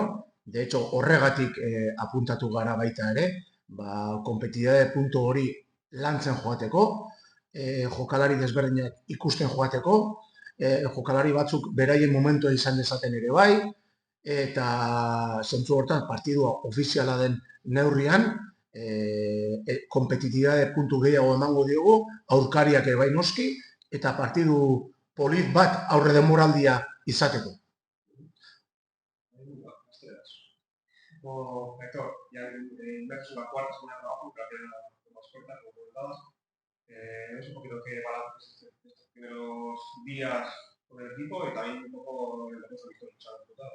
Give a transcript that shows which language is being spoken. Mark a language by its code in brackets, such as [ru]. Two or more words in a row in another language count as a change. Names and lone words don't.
[eu] De hecho, horregatik apuntatu gara baita ere, kompetitibitate puntu hori lantzen joateko, jokalari desberdinak ikusten joateko, jokalari batzuk beraien momentua izan dezaten ere bai, eta zentzu hortan partidua ofiziala den neurrian, kompetitibitate puntu gehiago emango diogu, aurkariak ere bai noski, eta partidu polit bat aurre denboraldia izateko. [es] Héctor, ya inmerso en la cuarta semana de trabajo, que había más cortas, como comentabas. Es un poquito que balance estos primeros días con el equipo y también un poco el resto de historia que se ha disfrutado.